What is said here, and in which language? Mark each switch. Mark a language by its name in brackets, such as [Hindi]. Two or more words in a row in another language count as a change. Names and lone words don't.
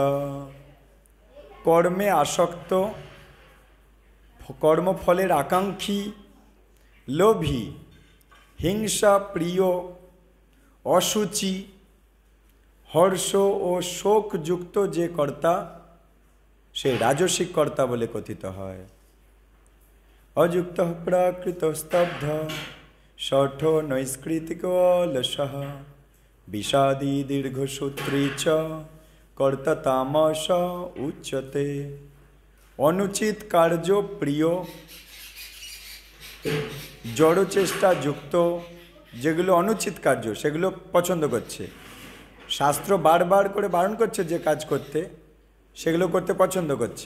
[Bangla] কর্মে আসক্ত, কর্মফলের আকাঙ্ক্ষী, লোভী, হিংসা প্রিয়, অসুচি, হর্ষ ও শোকযুক্ত যে কর্তা সে রাজসিক কর্তা বলে কথিত হয়। [Sanskrit] অযুক্ত প্রাকৃত স্তব্ধ শঠ নৈষ্কৃতিক অলসঃ বিষাদী দীর্ঘসূত্রী চ কর্তা তামস উচ্যতে। [Bangla] অনুচিত কার্য প্রিয়, জড় চেষ্টা যুক্ত, যেগুলো অনুচিত কার্য সেগুলো পছন্দ করছে, শাস্ত্র বারবার করে বারণ করছে যে কাজ করতে, সেগুলো করতে পছন্দ করছে।